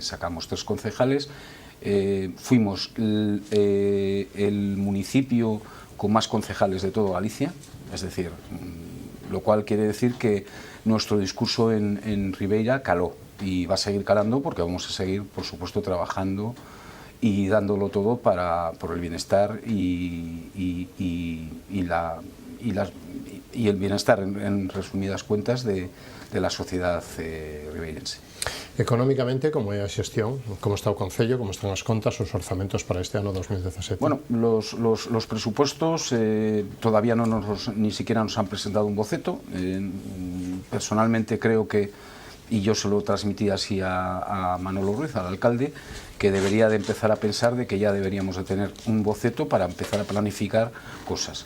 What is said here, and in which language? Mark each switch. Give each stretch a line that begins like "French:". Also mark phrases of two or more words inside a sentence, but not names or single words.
Spanish: Sacamos 3 concejales, fuimos el municipio con más concejales de toda Galicia, es decir, lo cual quiere decir que nuestro discurso en Ribeira caló, y va a seguir calando, porque vamos a seguir, por supuesto, trabajando y dándolo todo por el bienestar y el bienestar, en resumidas cuentas, de la sociedad ribeirense.
Galician: Económicamente, como é a xestión? Como está o Concello? Como están as contas, os orzamentos para este ano 2017?
Spanish: Bueno, los presupuestos todavía ni siquiera nos han presentado un boceto. Personalmente creo que, y yo se lo transmití así a Manolo Ruiz, al alcalde, que debería de empezar a pensar de que ya deberíamos de tener un boceto para empezar a planificar cosas.